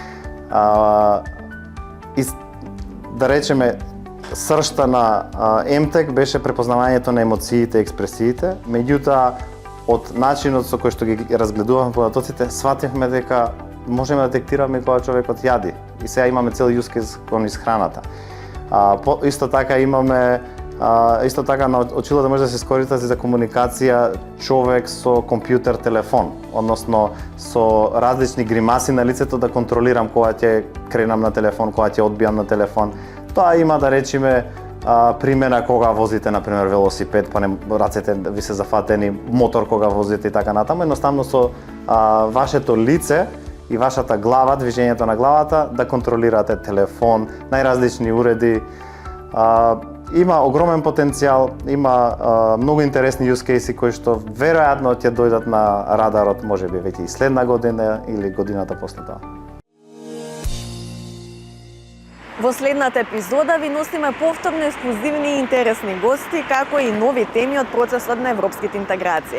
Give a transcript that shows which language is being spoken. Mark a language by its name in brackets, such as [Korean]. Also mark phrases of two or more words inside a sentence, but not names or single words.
[Macedonian] Да речеме, сршта на MTech беше препознавањето на емоциите и експресиите, меѓутоа од начинот со кој што ги разгледувавме податоците, свативме дека можеме да детектираме кога човекот јади. И сега имаме цел [English] use case [Macedonian] кон исхраната. Исто така имаме на очилата може да се искористи за комуникација човек со компјутер телефон, односно со различни гримаси на лицето да контролирам кога ќе кренам на телефон, кога ќе одбијам на телефон. Тоа има, да речеме, примера кога возите, например, велосипед, па рацете ви се зафатени, мотор кога возите и така натаму, едноставно со вашето лице и вашата глава, движењето на главата, да контролирате телефон, најразлични уреди. Има огромен потенцијал, има многу интересни [English] use case [Macedonian] кои што веројатно ќе дојдат на радарот, можеби веќе и следна година или годината после тоа. Во следната епизода ви носиме повторно ексклузивни и интересни гости, како и нови теми од процесот на европските интеграции.